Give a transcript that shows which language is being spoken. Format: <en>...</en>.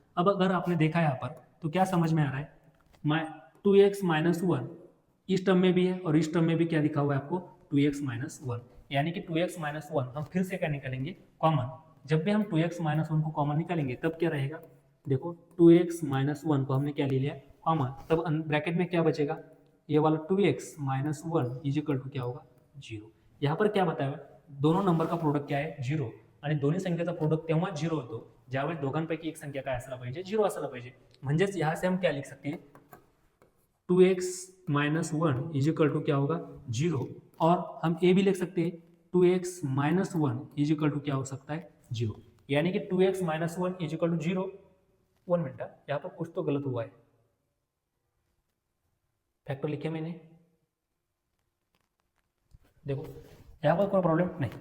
<hi>अब अगर आपने देखा यहाँ पर तो क्या समझ में आ रहा है 2x माइनस 1 इस टर्म में भी है और इस टर्म में भी क्या दिखा हुआ है आपको 2x माइनस 1, यानी कि 2x माइनस 1 हम फिर से क्या निकालेंगे कॉमन। जब भी हम 2x माइनस 1 को कॉमन निकालेंगे तब क्या रहेगा, देखो 2x माइनस 1 को हमने क्या ले लिया कॉमन, तब ब्रैकेट में क्या बचेगा ये वाला 2x minus 1 is equal to क्या होगा 0। यहाँ पर क्या बताया दोनों नंबर का प्रोडक्ट क्या</hi> <mr>आहे 0 आणि दोन्ही संख्येचा प्रोडक्ट तेव्हा 0 होतो ज्यावेळेस दोघांपैकी एक संख्या काय असला पाहिजे 0 असला पाहिजे। म्हणजेच</mr> <hi>यहाँ से हम क्या लिख सकते हैं 2x minus 1 is equal to क्या होगा 0, और हम ए भी लिख सकते हैं 2x minus 1 is equal to क्या हो सकता है 0, यानी कि 2x minus 1 is equal to 0। 1 minute यहाँ पर कुछ तो गलत हुआ है, फैक्टर लिखे मैंने, देखो यहाँ पर कोई प्रॉब्लम नहीं।</hi>